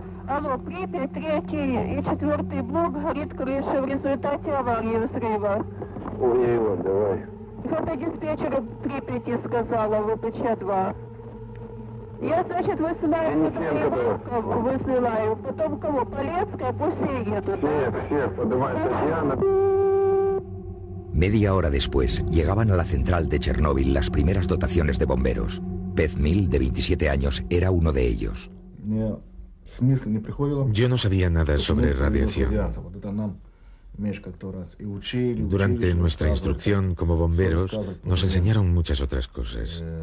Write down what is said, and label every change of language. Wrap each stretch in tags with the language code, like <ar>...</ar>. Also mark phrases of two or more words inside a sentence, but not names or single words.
<ru>Алло, Припять, 3 и 4 блок горит крыша в результате аварии взрыва. Ой, давай. Фотодиспетчер Припяти сказала ВПЧ-2. Я, значит, высылаю, потом кого? Полецкая, пусть все едут. Всех, подавай, Татьяна.</ru> <es>Media hora después, llegaban a la central de Chernóbil las primeras dotaciones de bomberos. Pez Mil, de 27 años, era uno de ellos. Yo no sabía nada sobre radiación. Durante nuestra instrucción como bomberos nos enseñaron muchas otras cosas.</es>